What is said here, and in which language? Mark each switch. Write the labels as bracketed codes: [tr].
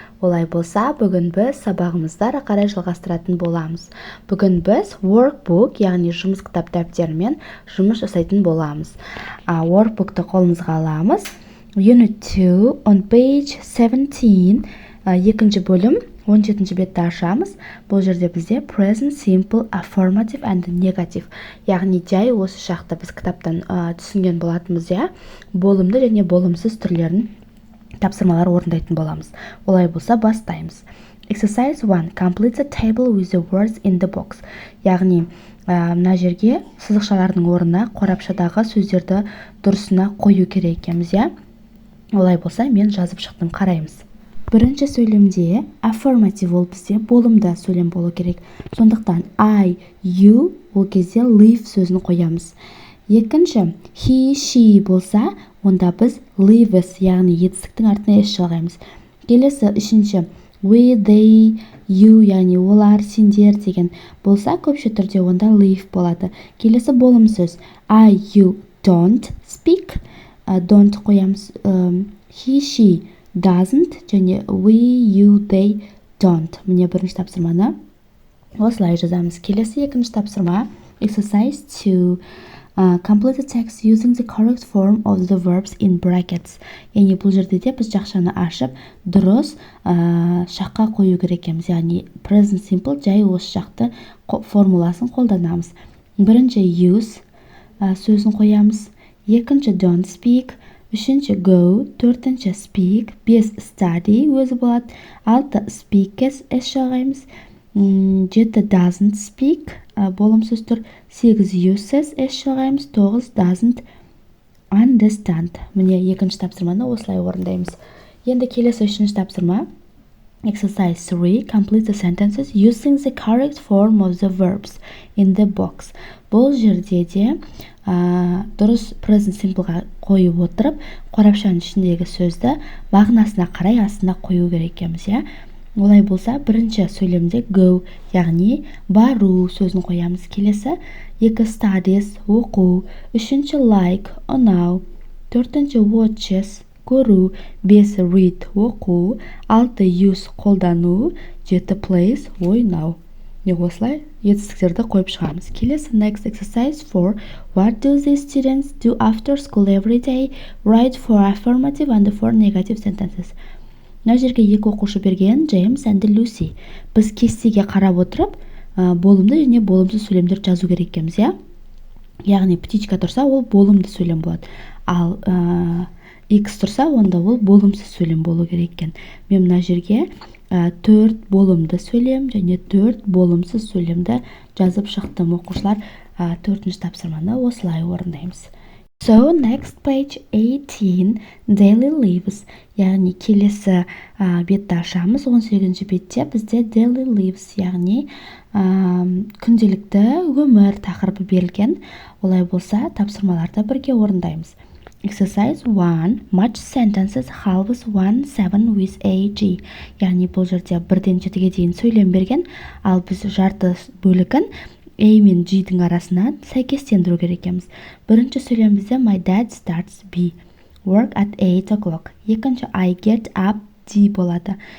[kk] Олай болса, бүгін біз сабағымызды ары қарай жалғастыратын боламыз. Бүгін біз Workbook, яғни жұмыс кітап дәптерімен жұмыс жасайтын боламыз. Workbook'ты қолымызға аламыз. [en] Unit 2 on page 17, [kk] екінші бөлім 17 бетті ашамыз. Бұл жерде бізде [en] present simple, affirmative and negative. [kk] Яғни жай осы шақты біз кітаптан түсінген болатынбыз, болымды және болымсыз түрлерін тапсырмалар орындайтын боламыз. Олай болса бастаймыз. [en] Exercise 1. Complete the table with the words in the box. [kk] Яғни мына жерге сызықшалардың орнына қорапшадағы сөздерді дұрысына қою керек екенбіз, Олай болса мен жазып шықтым, қараймыз. Бірінші сөйлемде affirmative ол бізде болымды сөйлем болу керек. Сондықтан I, you ол кезде live сөзін қоямыз. Екінші he, she болса, онда біз lives, яғни етістіктің артына s жалғаймыз. Келесі үшінші we, they, you, яғни олар, сендер деген болса, көпше түрде онда live болады. Келесі болымсыз [en] I, you don't speak, don't қоямыз. He, she doesn't және we, you, they don't. [kk] Міне бірінші тапсырманы осылай жазамыз. Келесі екінші тапсырма exercise 2. [en] Complete the text using the correct form of the verbs in brackets. [kk] Яғни бұл жерде де біз жақшаны ашып, дұрыс шаққа қою керек екенбіз. Яғни present simple жай осы шақты формуласын қолданамыз. Бірінші use сөзін қоямыз. [en] Екінші don't speak. Үшінші go, төртінші speak, 5 study [kk] өзі болады, [en] 6 speaks s жалғаймыз, 7 doesn't speak болымсыз тұр, 8 uses s жалғаймыз, 9 doesn't understand. [kk] Міне екінші тапсырманы осылай орындаймыз. Енді келесі үшінші тапсырма exercise 3. [en] Complete the sentences using the correct form of the verbs in the box. [kk] Бұл жерде де дұрыс present simpleға қойып отырып, қорапшаның ішіндегі сөзді мағынасына қарай астына қою керек екенбіз, Олай болса, бірінші сөйлемде go, яғни бару сөзін қоямыз. Келесі 2 studies, оқу, үшінші like, ұнау, төртінші watches, көру, 5 read, оқу, 6 use, қолдану, 7 place, ойнау. Осылай етістіктерді қойып шығамыз. [en] Келесі next exercise 4. What do the students do after school every day? Write for affirmative and for negative sentences. [kk] Мына жерге екі оқушы берген, Джеймс and Люси. Біз кестеге қарап отырып, болымды және болымсыз сөйлемдер жазу керек екенбіз, Яғни птичка тұрса, ол болымды сөйлем болады. Ал X тұрса, онда ол болымсыз сөйлем болу керек екен. Мен мына жерге 4 болымды сөйлем және 4 болымсыз сөйлемді жазып шықтым. Оқушылар 4-ші тапсырманы осылай орындаймыз. [en] So, next page 18, daily lives. [kk] Яғни келесі бетті ашамыз. 18-ші бетте бізде daily lives, яғни күнделікті өмір тақырыбы берілген. Олай болса, тапсырмаларды бірге орындаймыз. [en] Exercise 1. Match sentences halves 1, 7 with AG. [kk] Яғни бұл жерде 1-ден 7-ге дейін сөйлем берген, ал біз жарты бөлігін A мен G-дің арасына сәйкестендіру керек екенбіз. Бірінші сөйлем бізде [en] My dad starts B. Work at 8 o'clock. Екінші I get up D болады.